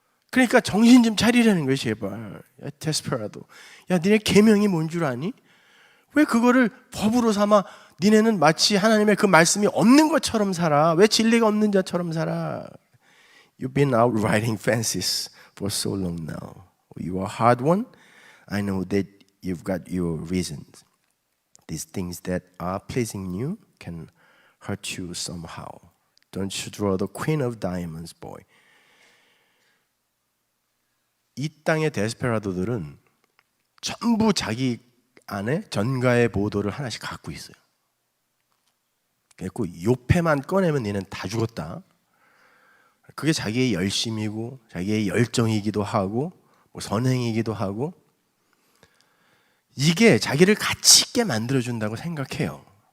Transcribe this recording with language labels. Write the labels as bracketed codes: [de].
[ko] 그러니까 정신 좀 차리라는 거예요, 제발. 야, 데스페라도. 야, 니네 계명이 뭔 줄 아니? 왜 그거를 법으로 삼아 니네는 마치 하나님의 그 말씀이 없는 것처럼 살아? 왜 진리가 없는 자처럼 살아? [en] You've been out riding fences for so long now. You are a hard one. I know that you've got your reasons. These things that are pleasing you can hurt you somehow. Don't you draw the queen of diamonds, boy. [ko] 이 땅의 데스페라도들은 전부 자기 안에 전가의 보도를 하나씩 갖고 있어요. 그래서 요패만 꺼내면 얘는 다 죽었다. 그게 자기의 열심이고 자기의 열정이기도 하고 뭐 선행이기도 하고, 이게 자기를 가치 있게 만들어준다고 생각해요.